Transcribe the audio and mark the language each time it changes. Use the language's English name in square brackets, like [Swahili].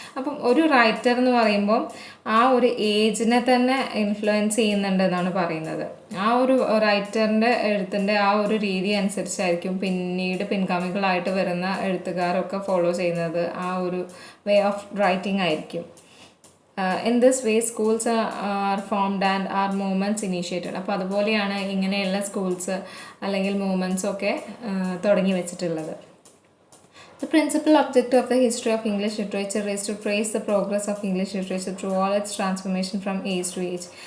[Malayalam] അപ്പം ഒരു റൈറ്റർ എന്ന് പറയുമ്പോൾ ആ ഒരു ഏജിനെ തന്നെ ഇൻഫ്ലുവൻസ് ചെയ്യുന്നുണ്ടെന്നാണ് പറയുന്നത്. ആ ഒരു റൈറ്ററിൻ്റെ എഴുത്തിൻ്റെ ആ ഒരു രീതി അനുസരിച്ചായിരിക്കും പിന്നീട് പിൻഗാമികളായിട്ട് വരുന്ന എഴുത്തുകാരൊക്കെ ഫോളോ ചെയ്യുന്നത്. ആ ഒരു വേ ഓഫ് റൈറ്റിംഗ് ആയിരിക്കും. [English] In this way schools are formed and are movements initiated. [Malayalam] അപ്പോൾ അതുപോലെയാണ് ഇങ്ങനെയുള്ള സ്കൂൾസ് അല്ലെങ്കിൽ മൂവ്മെൻറ്റ്സ് ഒക്കെ തുടങ്ങി വെച്ചിട്ടുള്ളത്. [English] The principal objective of the history of English literature is to trace the progress of English literature through all its transformation from age to age.